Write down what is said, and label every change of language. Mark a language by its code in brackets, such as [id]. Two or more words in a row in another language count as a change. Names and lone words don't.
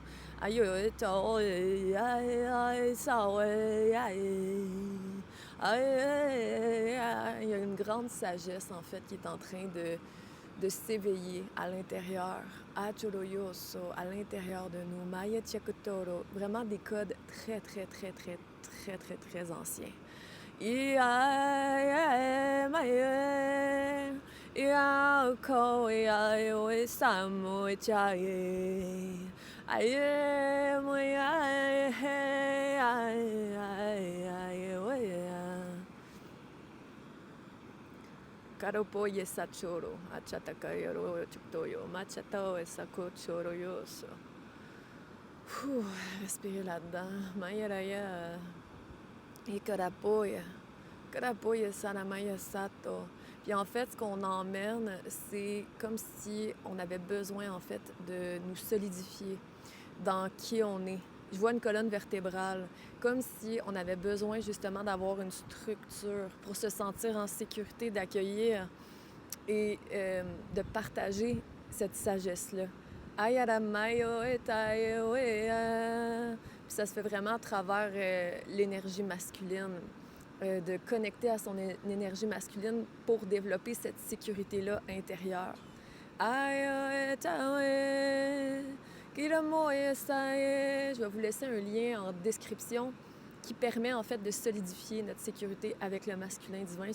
[fr] Il y a une grande sagesse, en fait, qui est en train de s'éveiller à l'intérieur, à Choroyoso, à l'intérieur de nous, Maya Chakutoro, vraiment des codes très, très, très, très, très, très, très anciens. Ia mai ia ko ia o samu chai ai mo ia Karopoye sachoro, achatakayoro chuktoyo, machato et sakochoro yoso. Respirez là-dedans. Mayaraya, ikarapoya, karapoya sanamaya sato. Puis en fait, ce qu'on emmène, c'est comme si on avait besoin en fait de nous solidifier dans qui on est. Je vois une colonne vertébrale, comme si on avait besoin justement d'avoir une structure pour se sentir en sécurité, d'accueillir et de partager cette sagesse-là. Ayaramayo etayo ea. Puis ça se fait vraiment à travers l'énergie masculine, de connecter à son énergie masculine pour développer cette sécurité-là intérieure. Je vais vous laisser un lien en description qui permet en fait de solidifier notre sécurité avec le masculin divin.